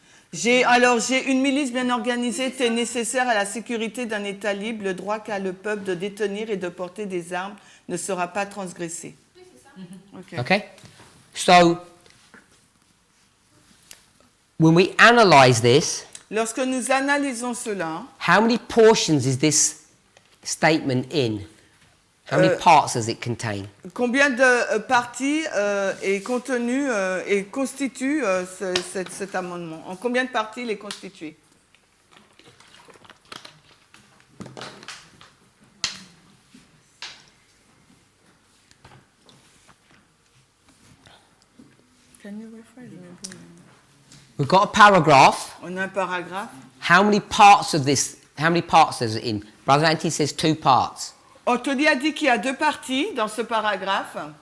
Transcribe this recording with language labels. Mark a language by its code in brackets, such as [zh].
[fr] J'ai une milice bien organisée, c'est nécessaire à la sécurité d'un État libre. Le droit qu'a le peuple de détenir et de porter des armes ne sera pas transgressé. Oui, c'est ça. Ok. [en] Okay? So, when we analyze this, [fr] Lorsque nous analysons cela, [en] how many portions is this statement in? How many parts does it contain? [fr] combien de parties est contenu et constitue cet amendement? En combien de parties il est constitué? [en] Can you rephrase maybe? We've got a paragraph. [fr] On a un paragraphe. [en] How many parts of this, how many parts is it in? Brother Anthony says 2 parts. [fr] Anthony a dit qu'il y a 2 parties dans ce paragraphe.